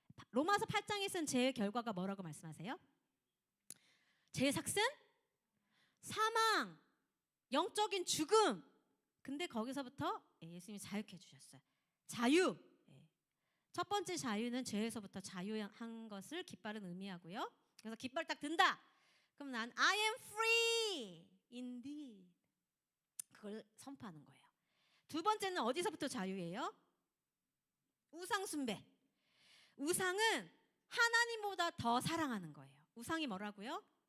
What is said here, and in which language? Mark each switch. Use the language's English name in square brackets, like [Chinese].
[Korean] 로마서 8장에서는 죄의 결과가 뭐라고 말씀하세요? 죄의 삭슨? 사망, 영적인 죽음. 근데 거기서부터 예수님이 자유케 해주셨어요. 자유. 첫 번째 자유는 죄에서부터 자유한 것을 깃발은 의미하고요. 그래서 깃발 딱 든다. 그럼 난 [English] I am free indeed. [Korean] 그걸 선포하는 거예요. 두 번째는 어디서부터 자유예요? 우상 숭배. 우상은 하나님보다 더 사랑하는 거예요. 우상이 뭐라고요?